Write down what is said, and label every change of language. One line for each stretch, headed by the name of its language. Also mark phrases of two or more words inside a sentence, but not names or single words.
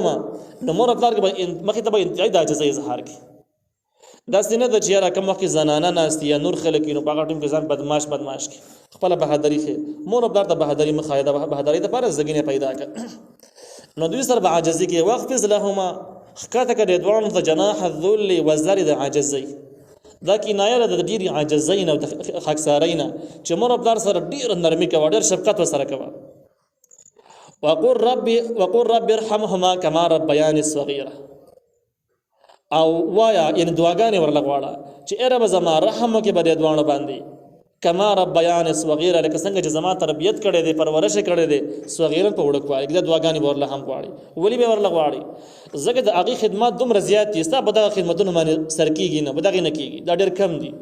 Pashto: نو مور او پلار کې به مخې ته به انتهایي د عاجزۍ اظهار کړي. داسې نه ده چې یاره کوم وخت کې زنانه ناست یا نور خلک وي، نو په هغه ټیم کې ځان بدماش کړي، خپله بهادري ښیي. مور او پلار ته بهادري مه ښایه، د بهادرۍ دپاره زګینې پیدا کړه. نو دوی سره به عاجزي کې
Arabic: واخفض لهما،
Pashto: ښکته کړه دې دواړو ته
Arabic: جناح الذل،
Pashto: وزرې د عاجزۍ. دا کنایه ده د ډېرې عاجزۍ نه او خاکسارۍ نه چې مور او پلار سره ډېره نرمي کوه، ډېر شفقت ورسره کوه.
Arabic: وقل رب ارحمهما كما ربياني صغيره،
Pashto: او وایا یعنې دعاګانې ورله غواړه چې ای ربه زما رحم وکړې په دې دواړو باندې،
Arabic: کما ربیانې صغیره،
Pashto: لکه څنګه چې زما تربیت کړی دی، پرورش یې کړی دی، صغیرن په وړوکوالي کې، دا دعاګانې به ورله هم غواړي. ولې به ورله غواړي؟ ځکه د هغې خدمات دومره زیات دي، ستا په دغه خدمتونو باندې سر کېږي نه، په دغې نه کېږي، دا ډېر کم دي.